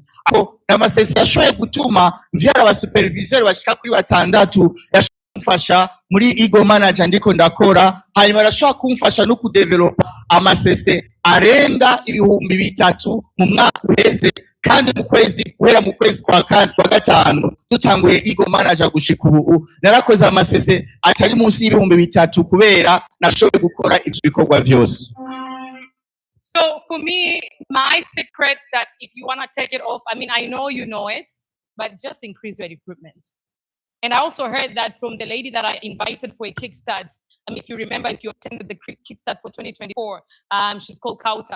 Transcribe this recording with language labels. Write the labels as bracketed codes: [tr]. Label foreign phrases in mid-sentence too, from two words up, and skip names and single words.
[rn] Aho amasese yashoboye gutuma mvyara aba supervisor bashika kuri 6 kumfasha muri ego manager ndiko ndakora, hanyuma arashobora kumfasha no kudevelop amasese arenga 3,000 mu mwaka uheze, kandi guhera mu kwezi kwa 5 dutanguye ego manager gushika ubu narakoze amasese atari munsi 3,000 kubera nashoboye gukora ivyo bikorwa vyose. [en] So for me, my secret that if you want to take it off, I know you know it, but just increase your recruitment. And I also heard that from the lady that I invited for a kickstart. If you remember, if you attended the kickstart for 2024, she's called Kauta.